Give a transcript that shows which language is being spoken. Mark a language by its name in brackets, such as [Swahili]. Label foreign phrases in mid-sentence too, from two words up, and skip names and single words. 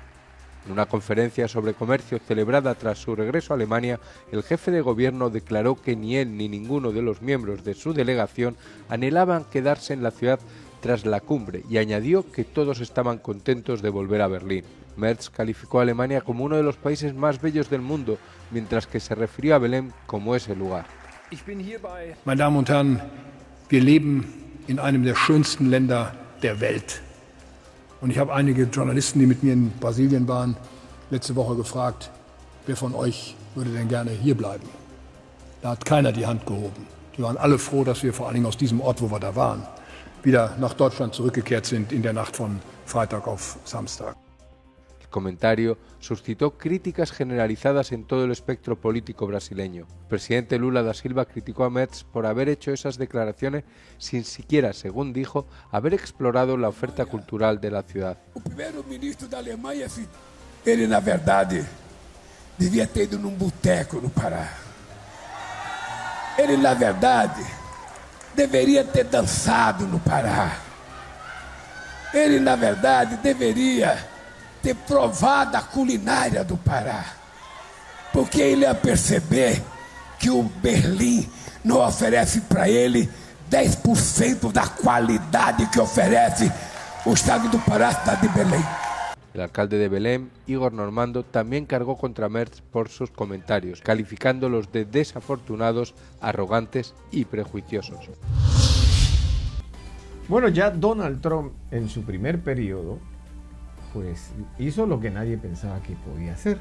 [Spanish] En una conferencia sobre comercio celebrada tras su regreso a Alemania, el jefe de gobierno declaró que ni él ni ninguno de los miembros de su delegación anhelaban quedarse en la ciudad tras la cumbre y añadió que todos estaban contentos de volver a Berlín. Merz calificó a Alemania como uno de los países más bellos del mundo, mientras que se refirió a Belém como ese lugar. [German] Meine Damen und Herren, wir leben in einem der schönsten Länder der Welt. Und ich habe einige Journalisten, die mit mir in Brasilien waren, letzte Woche gefragt, wer von euch würde denn gerne hier bleiben? Da hat keiner die Hand gehoben. Die waren alle froh, dass wir vor allen Dingen aus diesem Ort, wo wir da waren, wieder nach Deutschland zurückgekehrt sind in der Nacht von Freitag auf Samstag. [Spanish] El comentario suscitó críticas generalizadas en todo el espectro político brasileño. El presidente Lula da Silva criticó a Merz por haber hecho esas declaraciones sin siquiera, según dijo, haber explorado la oferta cultural de la ciudad. [Portuguese] O primeiro ministro da Alemanha, ele na verdade devia ter ido num boteco no Pará. Ele na verdade deveria ter dançado no Pará. Ele na verdade deveria ter provado a culinária do Pará, porque ele ia perceber que o Berlim não oferece para ele 10% da qualidade que oferece o estado do Pará, a cidade de Belém. [Spanish] El alcalde de Belém, Igor Normando, también cargó contra Merz por sus comentarios, calificándolos de desafortunados, arrogantes y prejuiciosos. Bueno, ya Donald Trump en su primer periodo pues hizo lo que nadie pensaba que podía hacer.